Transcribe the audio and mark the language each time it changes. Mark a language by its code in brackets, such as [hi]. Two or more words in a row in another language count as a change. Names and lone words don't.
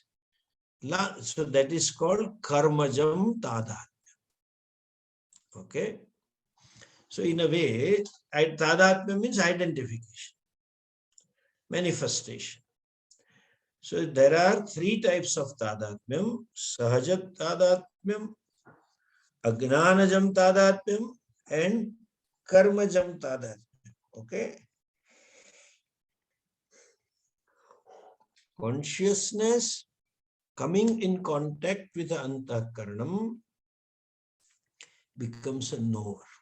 [en] So that is called [sa] karmajam tadatmya. [en] Okay. So in a way, tadatmya means identification, manifestation. So there are three types of [sa] tadatmyam: sahajat tadatmyam, agnanajam tadatmyam, [en] and [sa] karmajam tadatmyam. [en] Okay. Consciousness coming in contact with the antakaranam becomes a knower.